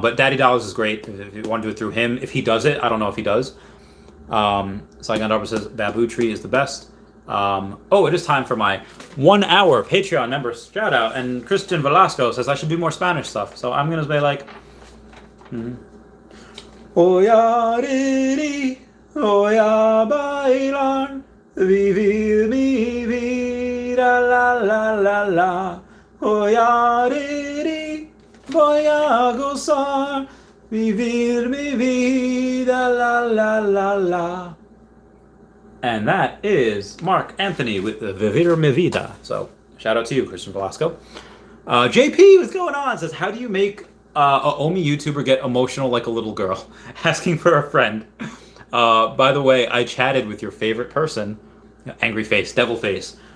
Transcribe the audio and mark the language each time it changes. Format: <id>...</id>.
<en>But Daddy Dollars is great if you want to do it through him. If he does it, I don't know if he does. Saigon Darby says Babu Tree is the best. Oh, it is time for my 1 hour Patreon member shout out. And Christian Velasco says I should do more Spanish stuff. So I'm going to say like...</en> <es>Voy a reír, voy a bailar, vivir mi vida, la la la la. Voy a reír, voy a gozar, vivir mi vida, la la la la.</es> <en>And that is Mark Anthony with the Vivir Mi Vida. So shout out to you, Christian Velasco. JP, what's going on? Says, how do you make a OMI YouTuber get emotional like a little girl? Asking for a friend. By the way, I chatted with your favorite person, angry face, devil face.</en>